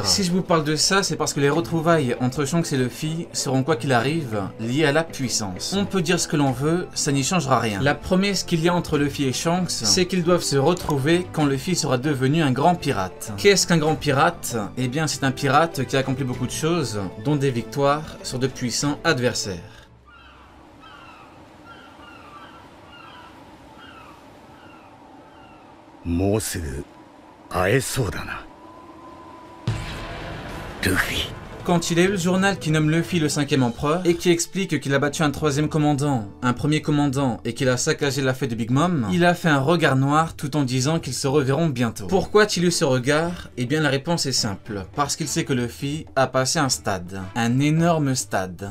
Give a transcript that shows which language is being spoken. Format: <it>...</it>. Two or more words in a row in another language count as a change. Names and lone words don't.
<fr>Si je vous parle de ça, c'est parce que les retrouvailles entre Shanks et Luffy seront quoi qu'il arrive liées à la puissance. On peut dire ce que l'on veut, ça n'y changera rien. La promesse qu'il y a entre Luffy et Shanks, c'est qu'ils doivent se retrouver quand Luffy sera devenu un grand pirate. Qu'est-ce qu'un grand pirate? Eh bien, c'est un pirate qui a accompli beaucoup de choses, dont des victoires sur de puissants adversaires.</fr> <ja>もうすぐ会えそうだな、ルフィ。</ja> <fr>Quand il a eu le journal qui nomme Luffy le 5e empereur et qui explique qu'il a battu un 3e commandant, un 1er commandant et qu'il a saccagé la fête de Big Mom, il a fait un regard noir tout en disant qu'ils se reverront bientôt. Pourquoi a-t-il eu ce regard? Eh bien la réponse est simple, parce qu'il sait que Luffy a passé un stade, un énorme stade.</fr>